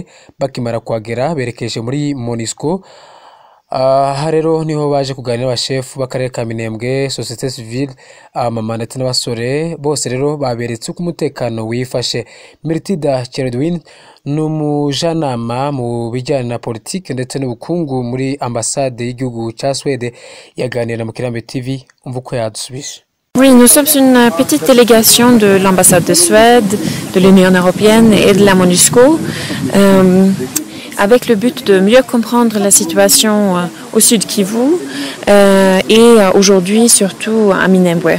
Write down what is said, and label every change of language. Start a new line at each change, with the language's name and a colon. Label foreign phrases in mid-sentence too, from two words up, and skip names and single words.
Kinyarwanda: Bakimara kwagera berekeje muri MONUSCO. Rero niho baje kuganira n'abashefu b'akarere ka Minembwe,
French: société civile,
Kinyarwanda: mama ndetse n'abasore bose rero baberetse ku mutekano wifashe. Mirtida Cheredwin n'umujanama mu bijyanye na politique ndetse n'ubukungu muri ambassade y'igihugu cya Swede yaganira mu Kirambi TV. Umva uko yadusubije.
French: Oui, nous sommes une petite délégation de l'ambassade de Suède, de l'Union Européenne et de la MONUSCO, avec le but de mieux comprendre la situation au sud Kivu et aujourd'hui surtout à Minembwe.